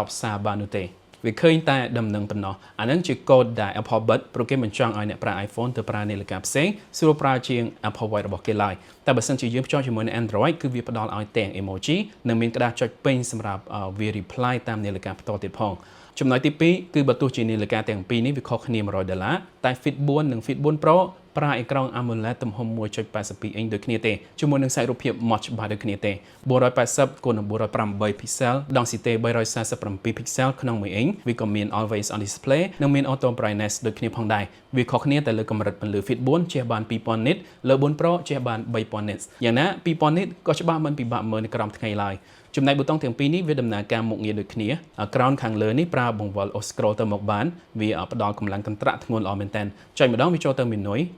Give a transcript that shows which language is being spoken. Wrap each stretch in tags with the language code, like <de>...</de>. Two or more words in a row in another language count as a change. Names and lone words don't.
<km>សារបាននោះទេវាឃើញតែដំណឹងប៉ុណ្ណោះអានឹងជាកូដដែល Apple បិទព្រោះគេមិនចង់ឲ្យអ្នកប្រើ iPhone ទៅប្រើនាឡិកាផ្សេងស្រួលប្រើជាង Apple Watch របស់គេឡើយតែបើសិនជាយើងភ្ជាប់ជាមួយនឹង Android គឺវាផ្ដល់ឲ្យទាំង emoji និងមានក្តារចុចពេញសម្រាប់វា reply តាមនាឡិកាផ្ទាល់ទៀតផងចំណុចទី2គឺបើទោះជានាឡិកាទាំងពីរនេះវាខុសគ្នា$100តែ Fit 4 និង Fit 4 Pro ប្រើអេក្រង់ AMOLED ទំហំ 1.82 អ៊ីងដូចគ្នាទេជាមួយនឹងសាច់រូបភាព Notch ច្បាស់ដូចគ្នាទេ480គុណនឹង408</km> <en>pixel density</en> <km>347 pixel ក្នុង1អ៊ីងវាក៏មាន</km> <en>always on display</en> <km>និងមាន</km> <en>auto brightness</en> <km>ដូចគ្នាផងដែរវាខុសគ្នាតែលើកម្រិតពន្លឺ Fit 4ជះបាន 2000 nits លើ4 Pro ជះបាន 3000 nits យ៉ាងណា 2000 nits ក៏ច្បាស់មិនពិបាកមើលនៅក្រោមថ្ងៃឡើយចំណែកប៊ូតុងទាំងពីរនេះវាដំណើរការមុខងារដូចគ្នាក្រោមខាងលើនេះប្រើបង្វិល scroll ទៅមកបានវាផ្ដល់កម្លាំងកន្ត្រាក់ធ្ងន់ល្អមែនតើចុចម្ដងវាចូលទៅ menu ចុ</km>